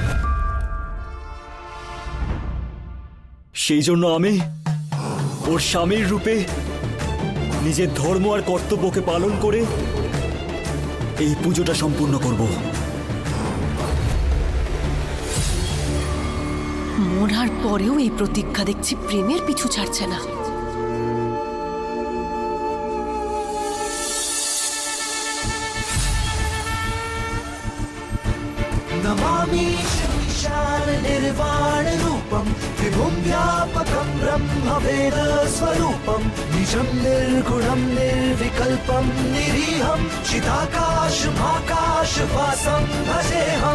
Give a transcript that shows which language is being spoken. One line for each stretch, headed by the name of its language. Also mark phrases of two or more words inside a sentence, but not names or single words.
Bangla: সেই জন্য আমি ওর স্বামীর রূপে নিজের ধর্ম আর কর্তব্যকে পালন করে এই পুজোটা সম্পূর্ণ করব। মরার পরেও এই প্রতিজ্ঞা দেখছি প্রেমের পিছু ছাড়ছে না।
Sanskrit: नमामि विशाल निर्वाण रूपम विभुं व्यापकं ब्रह्मवेद स्वरूपम निजं निर्गुणं निर्विकल्पं निरीहं चिदाकाश महाकाश वासं भजेऽहं।